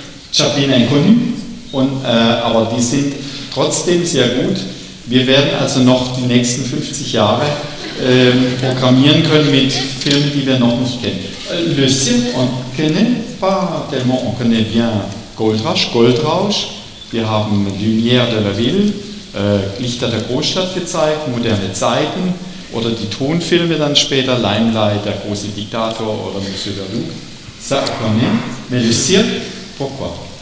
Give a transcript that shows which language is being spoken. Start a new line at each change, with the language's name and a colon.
German: Chaplin inconnu, aber die sind trotzdem sehr gut. Wir werden also noch die nächsten 50 Jahre programmieren können mit Filmen, die wir noch nicht kennen.
French: Le cirque, on connaît pas tellement, on connaît bien Goldrausch.
German: Wir haben Lumière de la Ville, Lichter der Großstadt gezeigt, moderne Zeiten oder die Tonfilme dann später, Limelight, der große Diktator oder Monsieur Verdoux.
French: Ça on connaît, mais le cirque, pourquoi?